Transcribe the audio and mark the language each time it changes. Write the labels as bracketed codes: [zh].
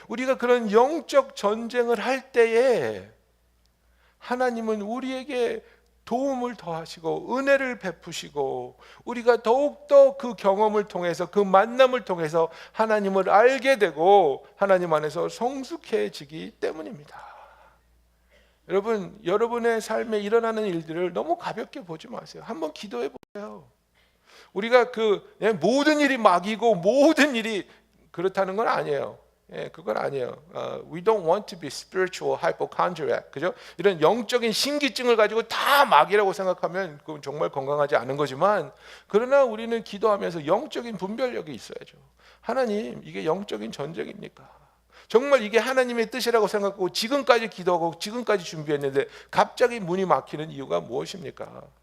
[ko] 우리가 그런 영적 전쟁을 할 때에 하나님은 우리에게 도움을 더하시고 은혜를 베푸시고 우리가 더욱더 그 경험을 통해서 그 만남을 통해서 하나님을 알게 되고 하나님 안에서 성숙해지기 때문입니다. 여러분, 여러분의 삶에 일어나는 일들을 너무 가볍게 보지 마세요. 한번 기도해 보세요. 우리가 모든 일이 막이고 모든 일이 그렇다는 건 아니에요. 그건 아니에요. [en] We don't want to be spiritual hypochondriac. [ko] 그죠? 이런 영적인 신기증을 가지고 다 막이라고 생각하면 그건 정말 건강하지 않은 거지만 그러나 우리는 기도하면서 영적인 분별력이 있어야죠. 하나님, 이게 영적인 전쟁입니까? 정말 이게 하나님의 뜻이라고 생각하고 지금까지 기도하고 지금까지 준비했는데 갑자기 문이 막히는 이유가 무엇입니까?